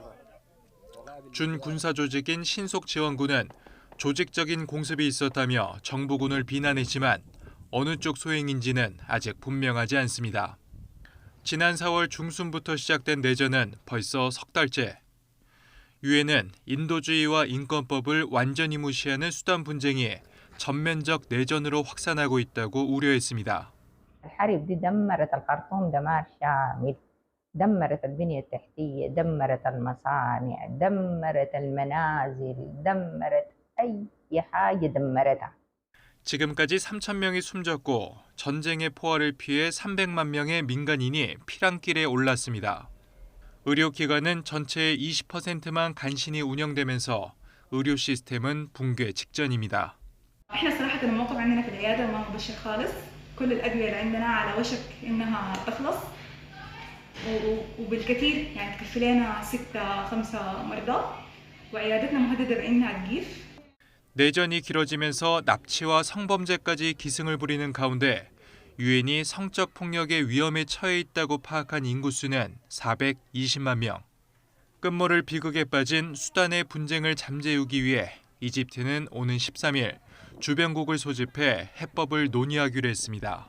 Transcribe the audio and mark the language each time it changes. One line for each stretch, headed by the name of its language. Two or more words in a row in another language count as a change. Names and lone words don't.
Korean: 준군사 조직인 신속지원군은 조직적인 공습이 있었다며 정부군을 비난했지만 어느 쪽 소행인지는 아직 분명하지 않습니다. 지난 4월 중순부터 시작된 내전은 벌써 석 달째. 유엔은 인도주의와 인권법을 완전히 무시하는 수단 분쟁이 전면적 내전으로 확산하고 있다고 우려했습니다.
Arabic: الحرب دي دمرت الخرطوم دمار شامل دمرت البنية التحتية دمرت المصانع دمرت المنازل دمرت أي حاجة دمرتها.
Korean: 지금까지 3천 명이 숨졌고 전쟁의 포화를 피해 300만 명의 민간인이 피랑길에 올랐습니다. 의료기관은 전체의 20%만 간신히 운영되면서 의료 시스템은 붕괴 직전입니다.
Arabic: احنا صراحة الموقف عندنا في العيادة ما مبشر خالص. كل الأدوية اللي عندنا على وشك إنها تخلص وبالكثير يعني تكفي لنا 5 مرضى وعيادتنا مهددة بإنها تجيف.
Korean: 내전이 길어지면서 납치와 성범죄까지 기승을 부리는 가운데 유엔이 성적 폭력의 위험에 처해 있다고 파악한 인구수는 420만 명. 끝모를 비극에 빠진 수단의 분쟁을 잠재우기 위해 이집트는 오는 13일 주변국을 소집해 해법을 논의하기로 했습니다.